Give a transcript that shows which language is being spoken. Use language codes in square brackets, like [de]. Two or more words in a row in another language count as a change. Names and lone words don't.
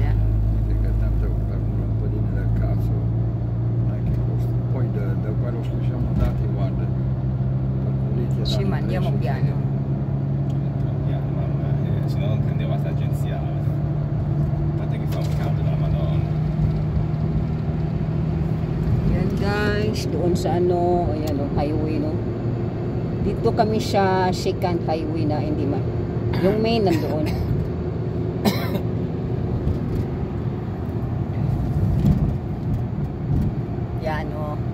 [it] Perché tanto per un lampadino del cazzo non è che costa. Poi da quello che siamo andati, guarda, calcolati. Ci mandiamo piano. Piano, mamma, se no non prendevo la tangenziale. Guardate che fa un caldo della Madonna. [tl] Yan guys, doon sa ano, ayan o, highway no. Dito kami sa [en] second highway [tl] na hindi yung main nandoon. Yan o.